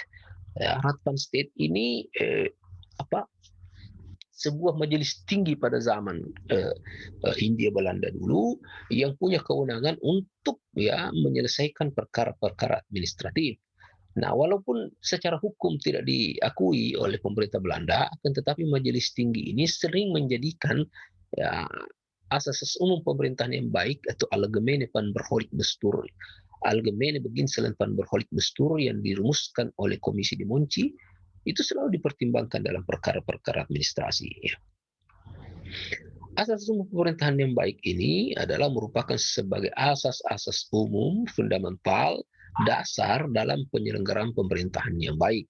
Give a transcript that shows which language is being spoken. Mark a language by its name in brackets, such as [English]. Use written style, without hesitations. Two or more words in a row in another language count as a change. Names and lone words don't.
[Indonesian] Raad van State ini sebuah majelis tinggi pada zaman Hindia Belanda dulu yang punya kewenangan untuk ya menyelesaikan perkara-perkara administratif. Nah, walaupun secara hukum tidak diakui oleh pemerintah Belanda, akan tetapi majelis tinggi ini sering menjadikan ya, asas umum pemerintahan yang baik atau [Dutch] Algemene van Behoorlijk Bestuur, Algemene Beginselen van Behoorlijk Bestuur [Indonesian] yang dirumuskan oleh Komisi de Monti itu selalu dipertimbangkan dalam perkara-perkara administrasi. Ya. Asas umum pemerintahan yang baik ini adalah merupakan sebagai asas-asas umum fundamental dasar dalam penyelenggaraan pemerintahan yang baik.